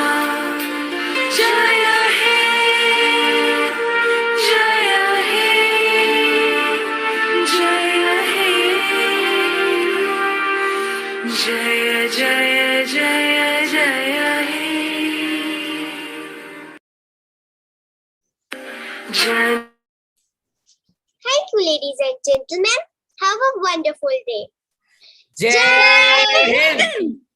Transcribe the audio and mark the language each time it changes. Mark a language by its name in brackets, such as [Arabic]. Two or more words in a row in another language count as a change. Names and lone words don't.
[Hindi] जय हे, जय हे, जय हे, जय जय जय जय हे। जय [English] Thank you, ladies and gentlemen. Have a wonderful day. [Hindi] जय हिंद।